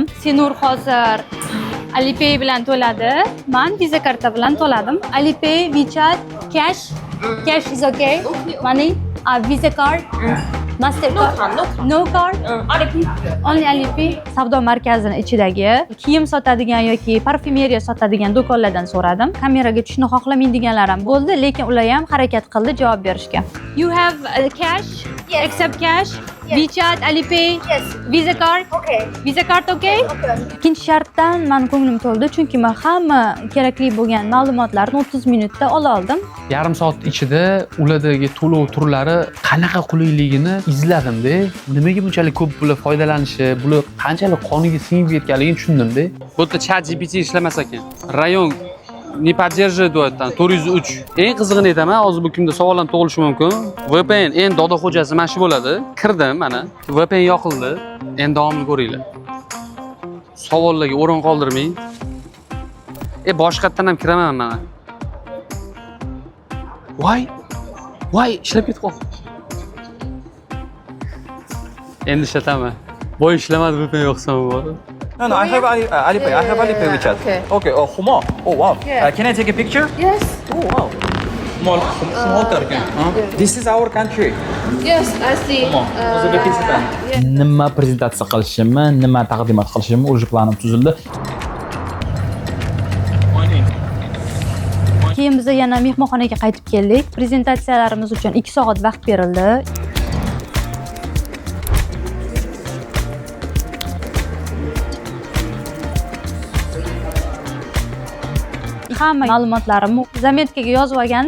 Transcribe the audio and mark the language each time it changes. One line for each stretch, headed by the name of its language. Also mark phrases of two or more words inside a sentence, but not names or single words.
Uzbek: Senur hozir Alipay bilan to'ladi. Men Visa karta bilan to'ladim. Alipay,
English: WeChat, cash. Cash is okay. Money, Visa card. Mastercard. No card. Alipay. Only Alipay.
Uzbek: Savdo markazini ichidagi kiyim sotadigan yoki parfumeriya sotadigan do'konlardan so'radim. Kameraga tushishni xohlamaydiganlar ham bo'ldi, lekin ular ham harakat qildi javob berishga.
English: You have cash? Yes. Accept cash? Yes. WeChat, Alipay? Yes. Visa card? Okay. Visa card okay? Okay.
Uzbek: Ikkinchi shartdan men ko'nglim to'ldi, chunki men hamma kerakli bo'lgan ma'lumotlarni 30 minutda ola oldim. Yarim soat ichida ulardagi to'lov turlari qanaqa qulayligini izladim-da. Nimaga bunchalik ko'p bular foydalanishi, bular qanchalik qoniga singib ketganligini tushundim-da. Bu yerda ChatGPT ishlamas ekan.
Russian: Rayon не поддерживает там 403.
Uzbek: Eng qizig'ini aytaman, hozir bu kimda savol ham tug'ilishi mumkin. VPN endi doda xo'jasi mana shu bo'ladi. Kirdim mana. VPN yoqildi. Endi davomini ko'ringlar. Savollarga o'rin qoldirmang. Boshqatdan ham kiraman mana. Voy, ishlab ketib qoldi. Endi ishlataman. Boy ishlamadi VPN yoqsam bo'ladi.
English: No, I have Alipay. I have Alipay WeChat. Okay. Oh, Humo. Oh, wow. Yeah. Can I take a picture? Yes. Oh, wow. Small Turkey. This is our country. Yes, I see. Uzbekistan.
Uzbek: Nima prezentatsiya qilishimni, nima taqdimot qilishimni o'zi planim tuzildi. Keyin biz yana mehmonxonaga qaytib keldik. Prezentatsiyalarimiz uchun 2 soat vaqt berildi. Hamma ma'lumotlarimni zametkaga yozib olgandim.